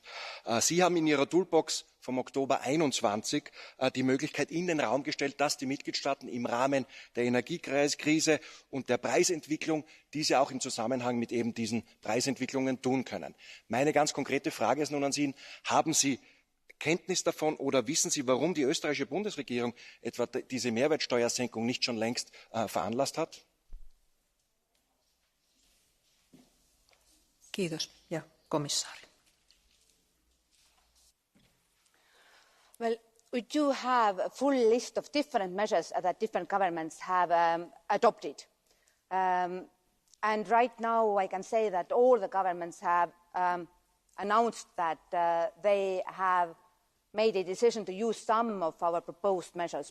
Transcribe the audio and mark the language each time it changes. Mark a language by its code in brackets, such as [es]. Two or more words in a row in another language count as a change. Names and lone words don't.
[de] Sie haben in Ihrer Toolbox vom Oktober 21 die Möglichkeit in den Raum gestellt, dass die Mitgliedstaaten im Rahmen der Energiekrise und der Preisentwicklung diese auch im Zusammenhang mit eben diesen Preisentwicklungen tun können. Meine ganz konkrete Frage ist nun an Sie, haben Sie Kenntnis davon oder wissen Sie, warum die österreichische Bundesregierung etwa diese Mehrwertsteuersenkung nicht schon längst veranlasst hat? [fi] Kiitos. Ja komissaari. [en] Well, we do have a full list of different measures that different governments have adopted. And right now I can say that all the governments have announced that they have made a decision to use some of our proposed measures.